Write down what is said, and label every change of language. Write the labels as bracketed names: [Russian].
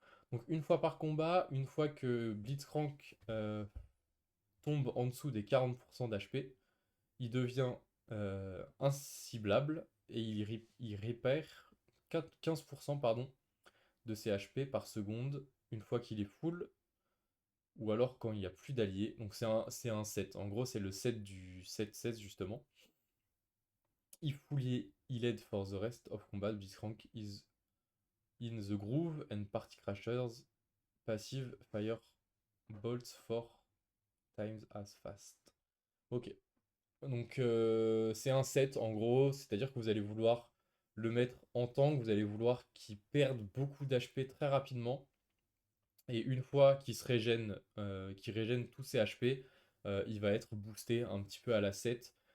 [French] Donc, une fois par combat, une fois que Blitzcrank tombe en dessous des 40% d'HP, il devient inciblable et il répère 15% pardon, de ses HP par seconde une fois qu'il est full ou alors quand il n'y a plus d'alliés. Donc, c'est un set. En gros, c'est le set du set 16 justement. [English] If fully healed for the rest of combat, Blitzcrank is in the groove and party crashers passive fire bolts 4 times as fast. [French] Ok, donc c'est un set en gros, c'est-à-dire que vous allez vouloir le mettre en tank, vous allez vouloir qu'il perde beaucoup d'HP très rapidement. Et une fois qu'il régène tous ses HP, il va être boosté un petit peu à la 7.